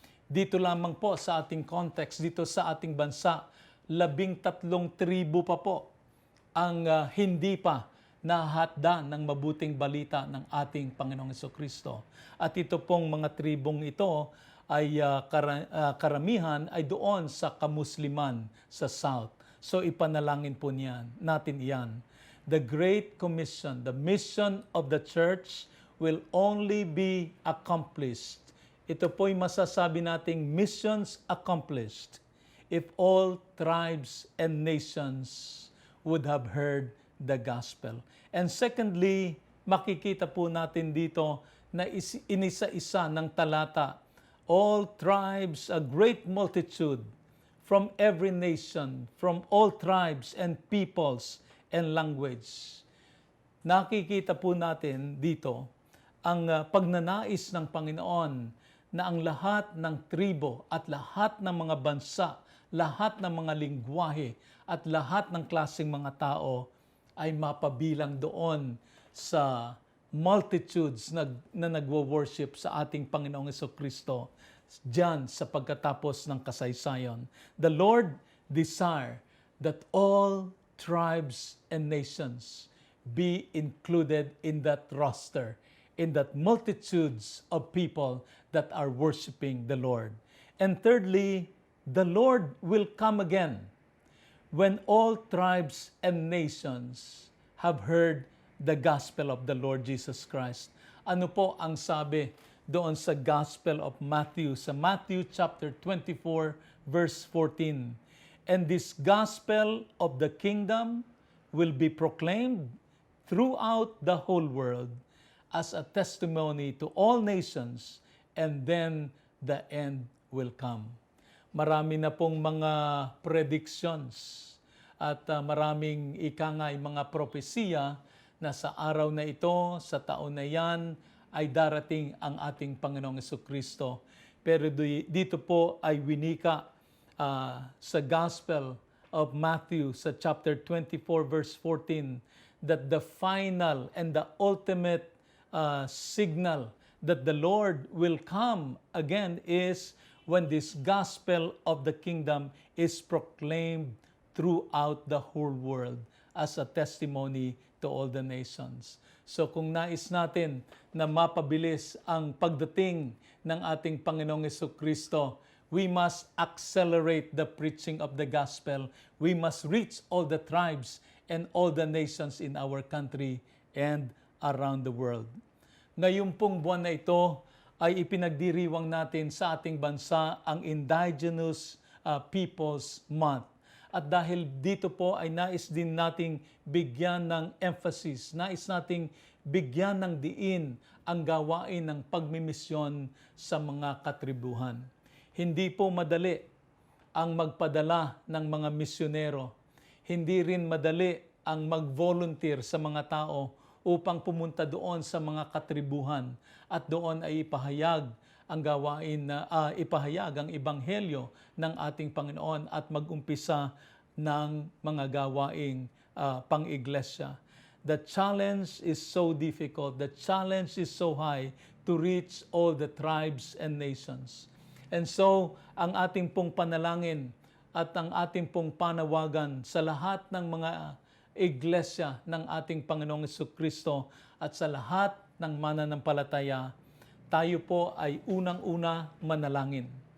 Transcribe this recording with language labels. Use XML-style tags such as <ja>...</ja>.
<tl>Dito lamang po sa ating context, dito sa ating bansa, 13 tribo pa po ang hindi pa nahatda ng mabuting balita ng ating Panginoong Jesucristo. At ito pong mga tribong ito ay karamihan ay doon sa kamusliman sa South. So ipanalangin po natin iyan.</tl> <en>The Great Commission, the mission of the church will only be accomplished.</en> <tl>Ito po'y masasabi nating</tl> <en>missions accomplished if all tribes and nations would have heard the gospel. And secondly,</en> <tl>makikita po natin dito na inisa-isa ng talata,</tl> <en>all tribes, a great multitude from every nation, from all tribes and peoples and language.</en> <tl>Nakikita po natin dito ang pagnanais ng Panginoon na ang lahat ng tribo at lahat ng mga bansa, lahat ng mga lingwahe at lahat ng klaseng mga tao ay mapabilang doon sa multitudes na nagwo-worship sa ating Panginoong Jesucristo diyan sa pagkatapos ng kasaysayan.</tl> <en>The Lord desire that all tribes and nations be included in that roster, in that multitudes of people that are worshiping the Lord. And thirdly, the Lord will come again when all tribes and nations have heard the gospel of the Lord Jesus Christ.</en> <tl>Ano po ang sabi doon sa Gospel of Matthew, sa Matthew chapter 24, verse 14?</tl> <en>And this gospel of the kingdom will be proclaimed throughout the whole world as a testimony to all nations, and then the end will come.</en> <tl>Marami na pong mga predictions at maraming ikangay mga propesiya na sa araw na ito, sa taon na yan, ay darating ang ating Panginoong Jesucristo. Pero dito po ay winika sa</tl> <en>Gospel of Matthew, sa chapter 24, verse 14, that the final and the ultimate signal that the Lord will come again is when this gospel of the kingdom is proclaimed throughout the whole world as a testimony to all the nations.</en> <tl>So kung nais natin na mapabilis ang pagdating ng ating Panginoong Jesucristo,</tl> <en>we must accelerate the preaching of the gospel. We must reach all the tribes and all the nations in our country and around the world.</en> <tl>Ngayon pong buwan na ito ay ipinagdiriwang natin sa ating bansa ang Indigenous Peoples Month. At dahil dito po ay nais din nating bigyan ng emphasis, nais nating bigyan ng diin ang gawain ng pagmimisyon sa mga katribuhan. Hindi po madali ang magpadala ng mga misyonero. Hindi rin madali ang mag-volunteer sa mga tao upang pumunta doon sa mga katribuhan at doon ay ipahayag ang gawain na ipahayag ang ebanghelyo ng ating Panginoon at mag-umpisa ng mga gawaing pang-iglesia.</tl> <en>The challenge is so difficult, the challenge is so high to reach all the tribes and nations.</en> <tl>And so, ang ating pong panalangin at ang ating pong panawagan sa lahat ng mga iglesia ng ating Panginoong Jesucristo at sa lahat ng mananampalataya, tayo po ay unang-una manalangin.</tl>